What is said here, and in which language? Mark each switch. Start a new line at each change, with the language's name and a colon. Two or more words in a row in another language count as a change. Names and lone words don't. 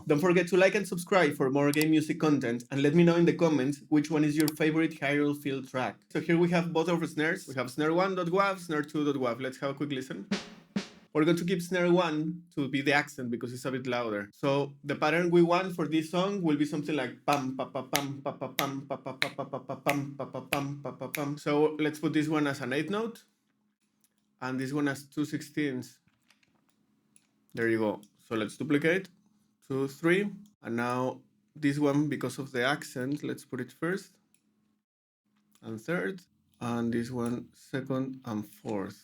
English: Don't forget to like and subscribe for more game music content, and let me know in the comments which one is your favorite Hyrule field track. So here we have both of the snares. We have snare 1.wav, snare 2.wav. Let's have a quick listen. We're going to keep snare 1 to be the accent because it's a bit louder. So the pattern we want for this song will be something like pam pa pa pam pa pa pam pa pa pa pa pa pa pam pa pa pam pa pa pam. So let's put this one as an 8th note and this one as 2/16. There you go. So let's duplicate 2, 3, and now this one, because of the accent, let's put it first and third, and this one second and fourth.